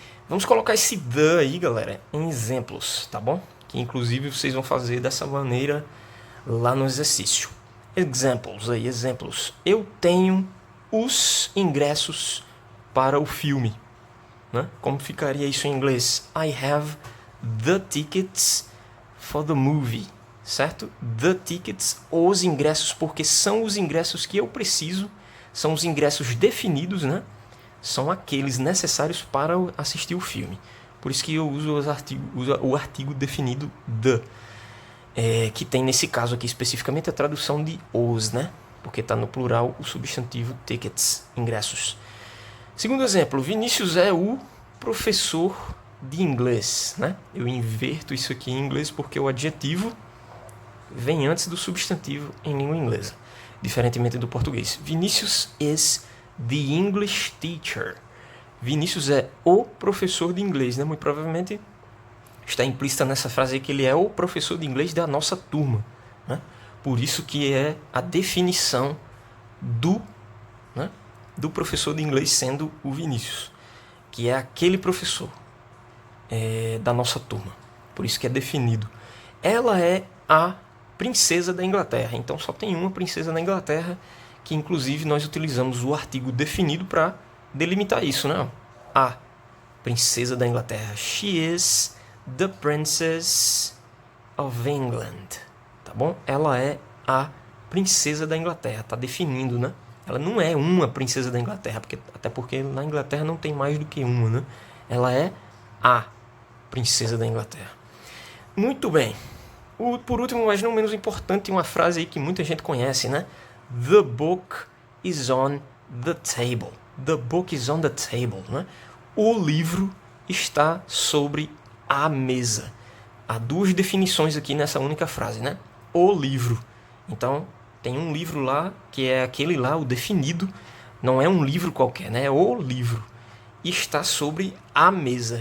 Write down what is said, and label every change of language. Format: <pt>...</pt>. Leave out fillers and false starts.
<pt>Vamos colocar esse the aí, galera, em exemplos, tá bom? Que inclusive vocês vão fazer dessa maneira lá no exercício. Examples aí, exemplos. Eu tenho os ingressos para o filme, né? Como ficaria isso em inglês?</pt> <en>I have the tickets for the movie.</en> <pt>Certo? The tickets, os ingressos, porque são os ingressos que eu preciso, são os ingressos definidos, né? São aqueles necessários para assistir o filme. Por isso que eu uso o artigo definido the, que tem nesse caso aqui especificamente a tradução de os, né? Porque está no plural o substantivo tickets, ingressos. Segundo exemplo, Vinícius é o professor de inglês, né? Eu inverto isso aqui em inglês porque o adjetivo vem antes do substantivo em língua inglesa, diferentemente do português.</pt> <en>Vinícius is the English teacher.</en> <pt>Vinícius é o professor de inglês, né? Muito provavelmente está implícita nessa frase aí que ele é o professor de inglês da nossa turma, né? Por isso que é a definição do, né, do professor de inglês sendo o Vinícius, que é aquele professor da nossa turma. Por isso que é definido. Ela é a princesa da Inglaterra. Então só tem uma princesa na Inglaterra, que inclusive nós utilizamos o artigo definido para delimitar isso, né? A princesa da Inglaterra.</pt> <en>She is the princess of England.</en> <pt>Tá bom? Ela é a princesa da Inglaterra. Tá definindo, né? Ela não é uma princesa da Inglaterra, até porque na Inglaterra não tem mais do que uma, né? Ela é a princesa da Inglaterra. Muito bem. Por último, mas não menos importante, uma frase aí que muita gente conhece, né?</pt> <en>The book is on the table. The book is on the table, né?</en> <pt>O livro está sobre a mesa. Há duas definições aqui nessa única frase, né? O livro. Então, tem um livro lá, que é aquele lá, o definido. Não é um livro qualquer, né? É o livro. E está sobre a mesa.</pt>